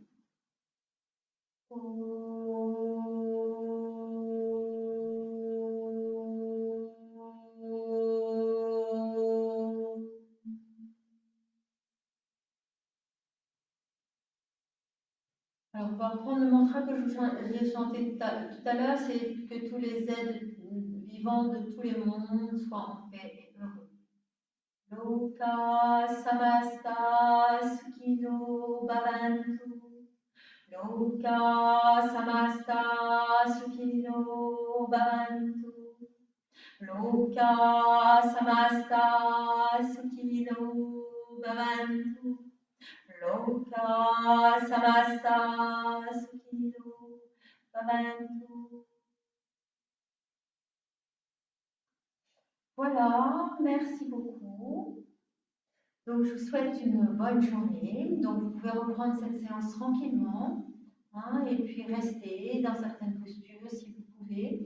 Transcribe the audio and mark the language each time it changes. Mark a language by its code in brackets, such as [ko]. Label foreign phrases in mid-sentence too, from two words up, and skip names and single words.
[fr] Alors, on va reprendre le mantra que j'ai chanté tout à l'heure, c'est que tous les êtres vivants de tous les mondes soient en paix et heureux. [sa] Loka samasta sukhino bhavantu. Loka samasta sukhino bhavantu. Loka samasta sukhino bhavantu. Loka samasta sukhino bhavantu. [fr] Voilà, merci beaucoup. Donc, je vous souhaite une bonne journée. Donc, vous pouvez reprendre cette séance tranquillement, hein, et puis rester dans certaines postures si vous pouvez.